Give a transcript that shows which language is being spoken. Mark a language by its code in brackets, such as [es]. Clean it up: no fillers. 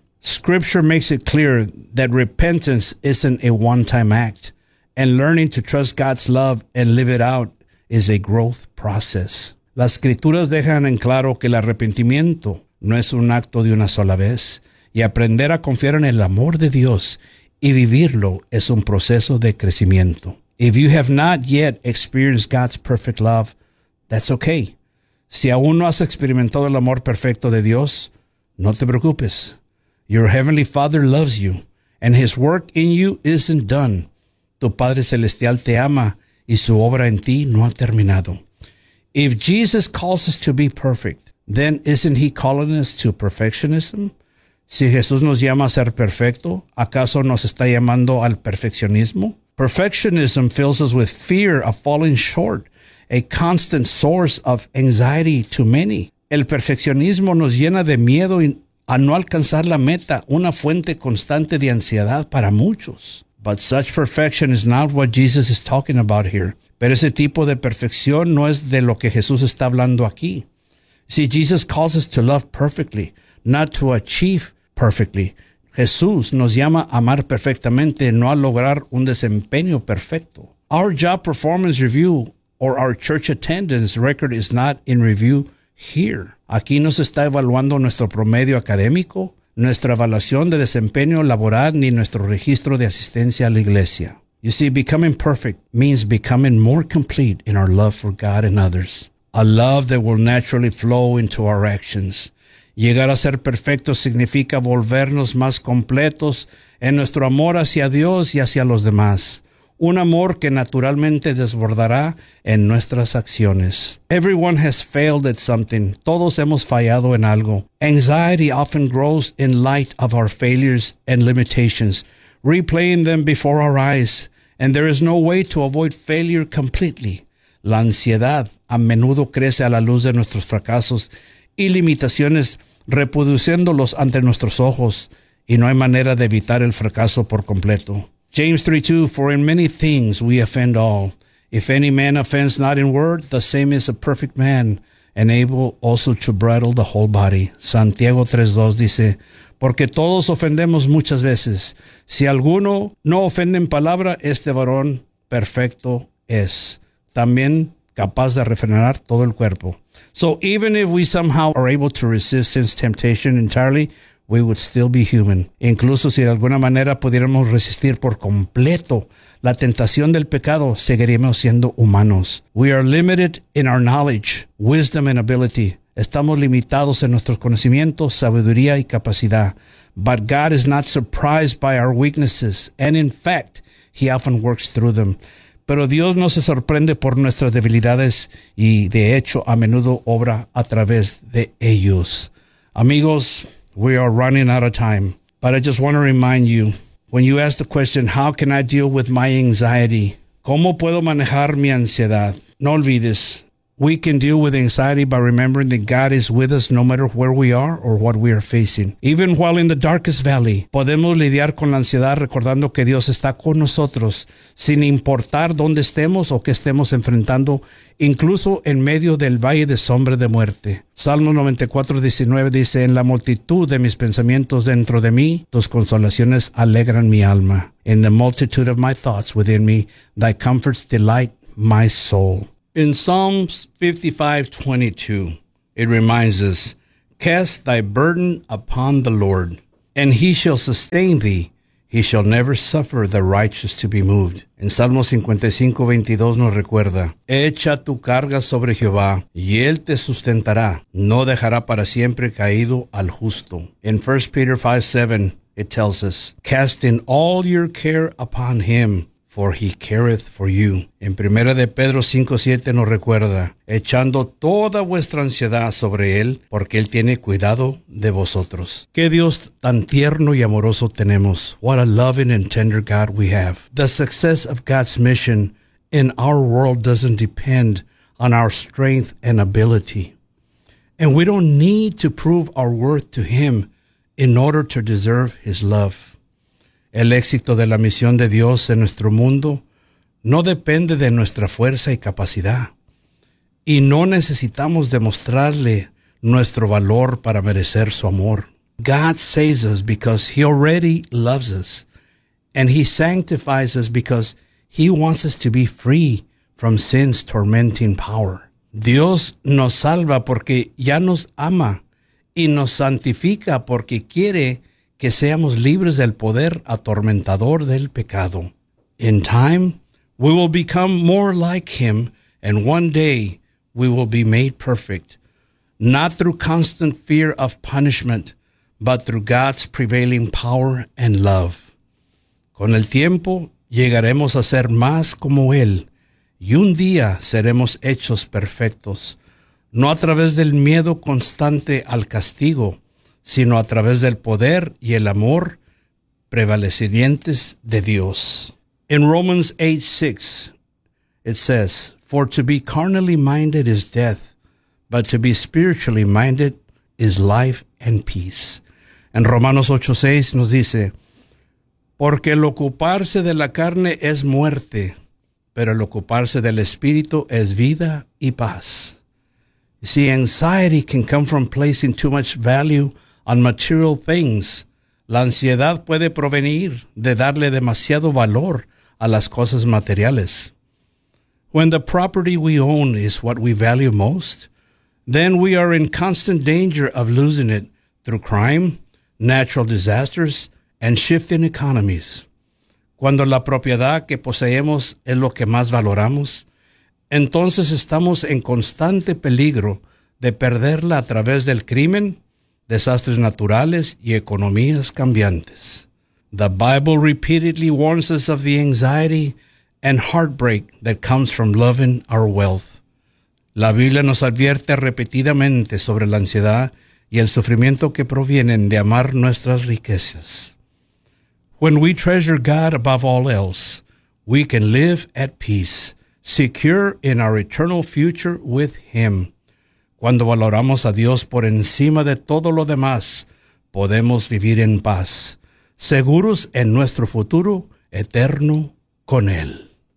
[en] Scripture makes it clear that repentance isn't a one-time act, and learning to trust God's love and live it out is a growth process. [es] Las escrituras dejan en claro que el arrepentimiento no es un acto de una sola vez, y aprender a confiar en el amor de Dios y vivirlo es un proceso de crecimiento. [en] If you have not yet experienced God's perfect love, that's okay. [es] Si aún no has experimentado el amor perfecto de Dios, no te preocupes. [en] Your Heavenly Father loves you, and His work in you isn't done. [es] Tu Padre Celestial te ama, y su obra en ti no ha terminado. [en] If Jesus calls us to be perfect, then isn't He calling us to perfectionism? [es] Si Jesús nos llama a ser perfecto, ¿acaso nos está llamando al perfeccionismo? [en] Perfectionism fills us with fear of falling short, a constant source of anxiety to many. [es] El perfeccionismo nos llena de miedo a no alcanzar la meta, una fuente constante de ansiedad para muchos. [en] But such perfection is not what Jesus is talking about here. [es] Pero ese tipo de perfección no es de lo que Jesús está hablando aquí. [en] See, Jesus calls us to love perfectly, not to achieve perfectly. [es] Jesús nos llama a amar perfectamente, no a lograr un desempeño perfecto. [en] Our job performance review or our church attendance record is not in review here. [es] Aquí no se está evaluando nuestro promedio académico, nuestra evaluación de desempeño laboral ni nuestro registro de asistencia a la iglesia. [en] You see, becoming perfect means becoming more complete in our love for God and others. A love that will naturally flow into our actions. [es] Llegar a ser perfecto significa volvernos más completos en nuestro amor hacia Dios y hacia los demás. Un amor que naturalmente desbordará en nuestras acciones. [en] Everyone has failed at something. [es] Todos hemos fallado en algo. [en] Anxiety often grows in light of our failures and limitations, replaying them before our eyes. And there is no way to avoid failure completely. [es] La ansiedad a menudo crece a la luz de nuestros fracasos y limitaciones, reproduciéndolos ante nuestros ojos, y no hay manera de evitar el fracaso por completo. [en] James 3:2, for in many things we offend all. If any man offends not in word, the same is a perfect man, and able also to bridle the whole body. [es] Santiago 3:2 dice, porque todos ofendemos muchas veces. Si alguno no ofende en palabra, este varón perfecto es. También capaz de refrenar todo el cuerpo. [en] So even if we somehow are able to resist sin's temptation entirely, we would still be human. [es] Incluso si de alguna manera pudiéramos resistir por completo la tentación del pecado, seguiríamos siendo humanos. [en] We are limited in our knowledge, wisdom and ability. [es] Estamos limitados en nuestros conocimientos, sabiduría y capacidad. [en] But God is not surprised by our weaknesses, and in fact, He often works through them. [es] Pero Dios no se sorprende por nuestras debilidades y, de hecho, a menudo obra a través de ellos. [en] Amigos, we are running out of time. But I just want to remind you, when you ask the question, how can I deal with my anxiety? [es] ¿Cómo puedo manejar mi ansiedad? No olvides, [en] we can deal with anxiety by remembering that God is with us no matter where we are or what we are facing. Even while in the darkest valley, [es] podemos lidiar con la ansiedad recordando que Dios está con nosotros, sin importar dónde estemos o qué estemos enfrentando, incluso en medio del valle de sombra de muerte. Salmo 94:19 dice, en la multitud de mis pensamientos dentro de mí, tus consolaciones alegran mi alma. [en] In the multitude of my thoughts within me, thy comforts delight my soul. In Psalms 55:22, it reminds us, Cast thy burden upon the Lord, and he shall sustain thee. He shall never suffer the righteous to be moved. [es] En Salmo 55, 22 nos recuerda, echa tu carga sobre Jehová, y él te sustentará. No dejará para siempre caído al justo. [en] In 1 Peter 5, 7, it tells us, cast in all your care upon him, for he careth for you. [es] En Primera de Pedro 5, 7 nos recuerda, echando toda vuestra ansiedad sobre él, porque él tiene cuidado de vosotros. Qué Dios tan tierno y amoroso tenemos. [en] What a loving and tender God we have. The success of God's mission in our world doesn't depend on our strength and ability. And we don't need to prove our worth to him in order to deserve his love. [es] El éxito de la misión de Dios en nuestro mundo no depende de nuestra fuerza y capacidad. Y no necesitamos demostrarle nuestro valor para merecer su amor. [en] God saves us because he already loves us. And he sanctifies us because he wants us to be free from sin's tormenting power. [es] Dios nos salva porque ya nos ama y nos santifica porque quiere que seamos libres del poder atormentador del pecado. [en] In time, we will become more like him, and one day we will be made perfect, not through constant fear of punishment, but through God's prevailing power and love. [es] Con el tiempo, llegaremos a ser más como él, y un día seremos hechos perfectos, no a través del miedo constante al castigo, sino a través del poder y el amor prevalecientes de Dios. [en] In Romans 8, 6, it says, for to be carnally minded is death, but to be spiritually minded is life and peace. [es] En Romanos 8, 6 nos dice, porque el ocuparse de la carne es muerte, pero el ocuparse del espíritu es vida y paz. [en] You see, anxiety can come from placing too much value on material things. [es] La ansiedad puede provenir de darle demasiado valor a las cosas materiales. [en] When the property we own is what we value most, then we are in constant danger of losing it through crime, natural disasters, and shifting economies. [es] Cuando la propiedad que poseemos es lo que más valoramos, entonces estamos en constante peligro de perderla a través del crimen, desastres naturales y economías cambiantes. [en] The Bible repeatedly warns us of the anxiety and heartbreak that comes from loving our wealth. [es] La Biblia nos advierte repetidamente sobre la ansiedad y el sufrimiento que provienen de amar nuestras riquezas. [en] When we treasure God above all else, we can live at peace, secure in our eternal future with him. [es] Cuando valoramos a Dios por encima de todo lo demás, podemos vivir en paz, seguros en nuestro futuro eterno con Él.